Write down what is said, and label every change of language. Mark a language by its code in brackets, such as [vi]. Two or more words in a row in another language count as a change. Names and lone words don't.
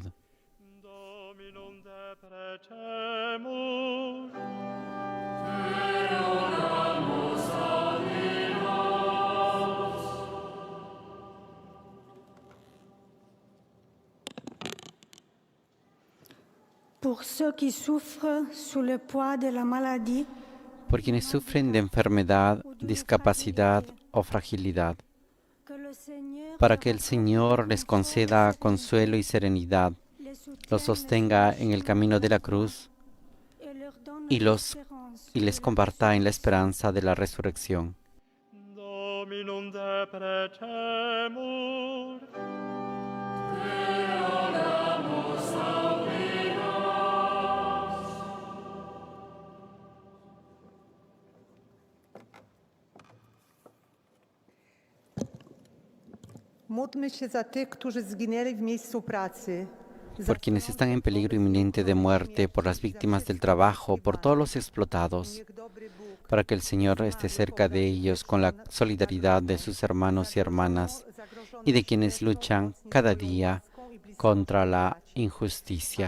[la] Dominum deprecemur. [fr] Pour ceux qui souffrent sous le poids de la maladie, [es] Por quienes sufren de enfermedad, discapacidad o fragilidad, para que el Señor les conceda consuelo y serenidad, los sostenga en el camino de la cruz y les comparta en la esperanza de la resurrección. [la] Dominum deprecemur. [pl] Módlmy się za tych, którzy zginęli w miejscu pracy. [es] Por quienes están en peligro inminente de muerte, por las víctimas del trabajo, por todos los explotados, para que el Señor esté cerca de ellos con la solidaridad de sus hermanos y hermanas y de quienes luchan cada día contra la injusticia.